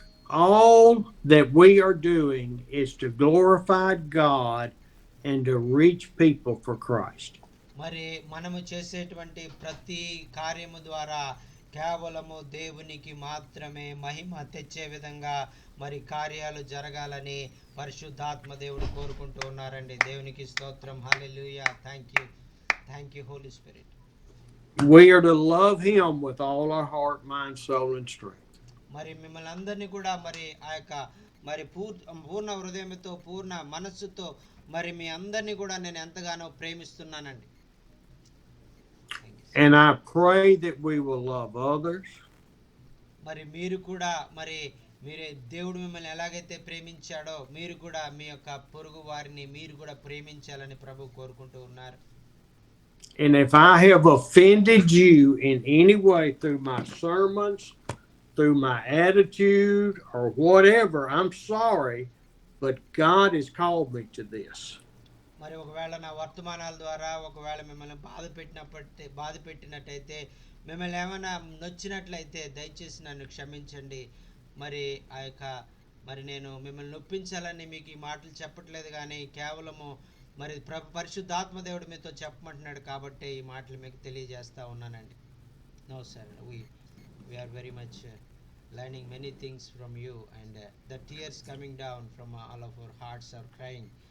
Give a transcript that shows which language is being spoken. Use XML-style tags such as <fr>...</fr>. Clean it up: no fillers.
<en>All that we are doing is to glorify God and to reach people for Christ.</en> <te>మరి మనము చేసేటువంటి ప్రతి కార్యము ద్వారా కేవలము దేవునికి మాత్రమే మహిమ తెచ్చే విధంగా మరి కార్యాలు జరగాలని పరిశుద్ధాత్మ దేవుడు కోరుకుంటూ ఉన్నారండి. దేవునికి స్తోత్రం.</te> <en>Hallelujah. Thank you holy spirit. We are to love him with all our heart, mind, soul and strength.</en> <te>మరి మిమ్మల్ని అందరినీ కూడా మరి ఆ యొక్క మరి పూర్ణ హృదయంతో పూర్ణ మనస్సుతో మరి మీ అందరినీ కూడా నేను ఎంతగానో ప్రేమిస్తున్నానండి.</te> <en>And I pray that we will love others.</en> <te>మరి మీరు కూడా మరి దేవుడు మిమ్మల్ని ఎలాగైతే ప్రేమించాడో మీరు కూడా మీ యొక్క పొరుగు వారిని మీరు కూడా ప్రేమించాలని ప్రభు కోరుకుంటూ ఉన్నారు.</te> <en>And if I have offended you in any way through my sermons, through my attitude or whatever, I'm sorry, but God has called me to this.</en> <te>మరి ఒకవేళ నా వర్తమానాల ద్వారా ఒకవేళ మిమ్మల్ని బాధ పెట్టినట్టయితే మిమ్మల్ని ఏమైనా నొచ్చినట్లయితే దయచేసి నన్ను క్షమించండి. మరి ఆ యొక్క మరి నేను మిమ్మల్ని నొప్పించాలని మీకు ఈ మాటలు చెప్పట్లేదు, కానీ కేవలము మరి పరిశుద్ధాత్మ దేవుడు మీతో చెప్పమంటున్నాడు కాబట్టి ఈ మాటలు మీకు తెలియజేస్తా ఉన్నానండి.</te> <en>No sir, we are very much learning many things from you, and the tears coming down from all of our hearts are crying.</en>